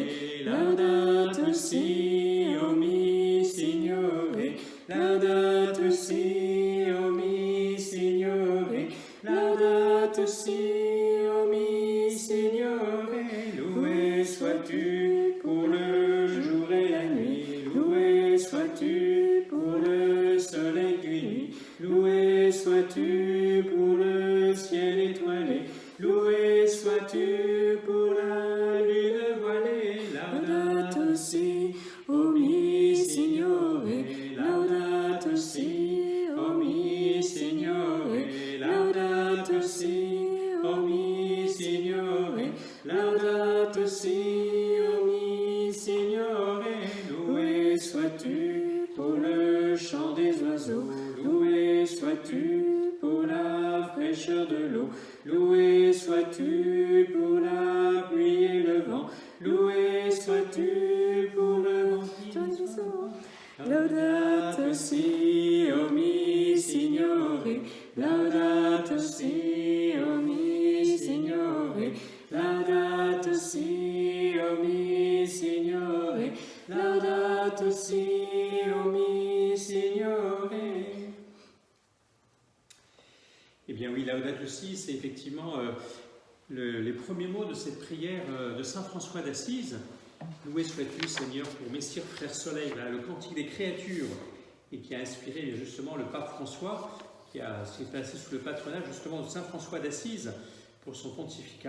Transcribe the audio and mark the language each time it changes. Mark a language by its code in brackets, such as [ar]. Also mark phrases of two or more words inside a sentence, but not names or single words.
[it] laudato si, o mi Signore, laudato si, o mi Signore, laudato si, o mi Signore. [fr] Loué sois-tu pour le jour et la nuit, loué sois-tu pour le soleil de nuit, loué sois-tu pour le ciel étoilé, loué sois-tu pour la lune voilée. [it] Laudato si, o mi Signore, laudato si, o mi Signore, laudato si, o mi Signore, laudato si, o mi Signore. [fr] Loué sois-tu pour le chant des oiseaux, loué sois-tu pour la fraîcheur de l'eau, loué sois-tu pour la pluie et le vent, loué sois-tu pour le vent qui sort. [it] Laudato si, o mi Signore, laudato si, o mi Signore, laudato si, o mi Signore, laudato si, o mi Signore. [fr] Eh bien oui, [it] Laudato si, [fr] c'est effectivement les premiers mots de cette prière de saint François d'Assise. Loué sois-tu, Seigneur, pour Messire Frère Soleil, voilà, le cantique des créatures, et qui a inspiré justement le pape François, qui s'est placé sous le patronage justement de saint François d'Assise pour son pontificat.